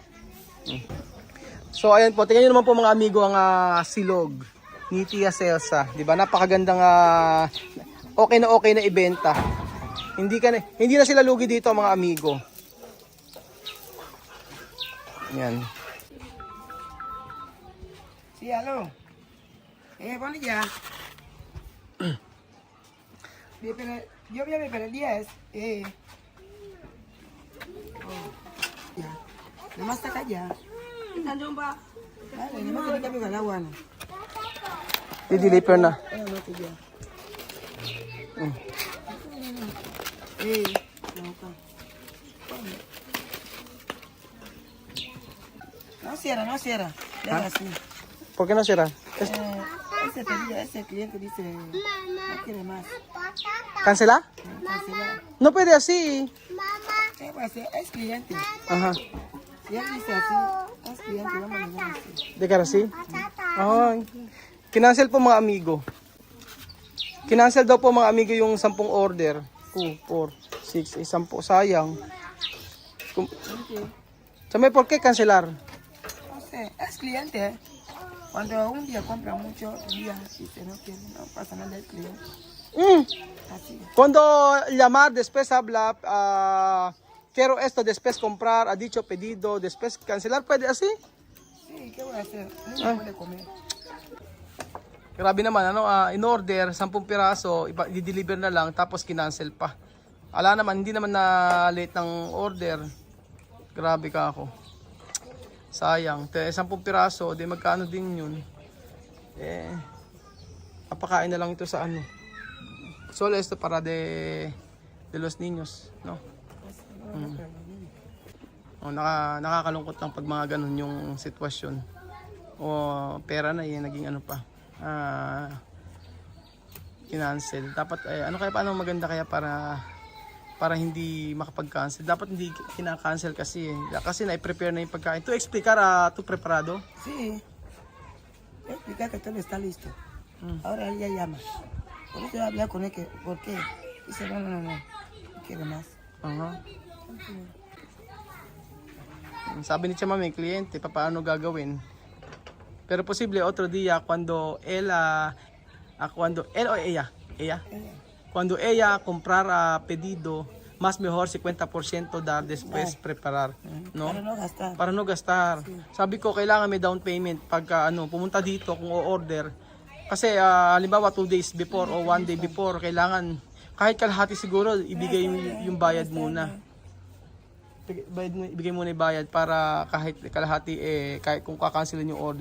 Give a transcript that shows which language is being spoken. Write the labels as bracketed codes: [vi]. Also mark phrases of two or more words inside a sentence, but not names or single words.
[tl] So, ayan po. Tingnan nyo naman po mga amigo ang silog ni Tia Celsa. Diba? Napakagandang okay na ibenta. Hindi na sila lugi dito mga amigo. Yan. [es] Sí, aló. Bueno, ya. Yo voy a ver para el 10. Ya. Nomás está acá ya. Vale, nomás que le cambio el agua. [tl] Di-deliver na. [es] No, que ya. No cierra. Deja así. ¿Por qué no será? Ese pedido, ese cliente dice, no quiere más. ¿Cancela? Cancelar. No puede así. ¿Qué va a hacer? Es cliente. Ajá. Si él dice así, es cliente, vamos a dejar así. De cara así? [tl] Ay. Kinancel po mga amigo. Kinancel daw po mga amigo yung 10 order. 2, 4, 6, 10. Sayang. Sabi, [es] ¿por qué cancelar? No sé, es cliente. Cuando un día compra mucho, un día dice no quiere, no pasa nada, es cliente. Así. Cuando llamar, después habla, quiero esto, después comprar, ha dicho pedido, después cancelar, ¿puede así? Sí, ¿qué voy a hacer? No puede comer. [tl] Grabe naman, [en] in order, [tl] 10 piraso, i-deliver na lang, tapos kinancel pa. Ala naman, hindi naman na late ng order. Grabe ka ako. Sayang. 10 piraso, di magkano din yun. Papakain na lang ito sa [es] Solo esto para de los niños, no? [tl] Nakakalungkot lang pag mga ganun yung sitwasyon. O pera na naging kinancel. Dapat paano maganda kaya para hindi makapag-cancel. Dapat hindi kina-cancel kasi kasi na-prepare na yung pagkain. [es] ¿Tú explicar tu preparado? Sí. Explicar que todo está listo. Ahora él ya llama. Por eso hablar con él, ¿por qué? Dice, no quiere más. [tl] Sabi ni Chama may kliyente, paano gagawin? [es] Pero posible otro día cuando él o ella, cuando ella comprar pedido, más mejor 50% dar después preparar, no? Para no gastar. Para no gastar. Sí. [tl] Sabi ko kailangan may down payment pagka pumunta dito kung o-order. Kasi halimbawa 2 days before o 1 day before, kailangan kahit kalahati siguro ibigay yung bayad muna. ibigay muna yung bayad para kahit kalahati kahit kung kakancelin yung order.